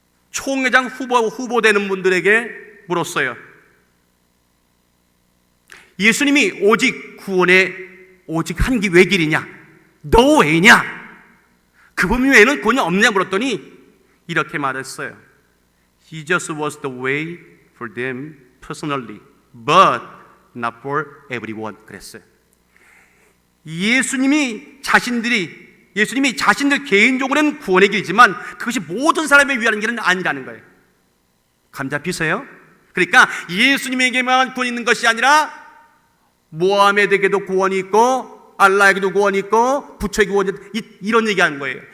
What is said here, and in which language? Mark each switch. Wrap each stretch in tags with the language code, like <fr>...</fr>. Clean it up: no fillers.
<ko>총회장 후보되는 분들에게 물었어요. 예수님이 오직 구원의 오직 한 길 외길이냐? 너 왜냐? 그분 외에는 구원이 없냐 물었더니 이렇게 말했어요.</ko> <en>He just was the way for them personally, but not for everyone.</en> <ko>그랬어요. 예수님이 자신들 개인적으로는 구원의 길이지만 그것이 모든 사람을 위한 길은 아니라는 거예요. 감 잡히세요? 그러니까 예수님에게만 구원이 있는 것이 아니라 모하메드에게도 구원이 있고 알라에게도 구원이 있고 부처에게 구원이 있고, 이런 얘기하는 거예요.</ko>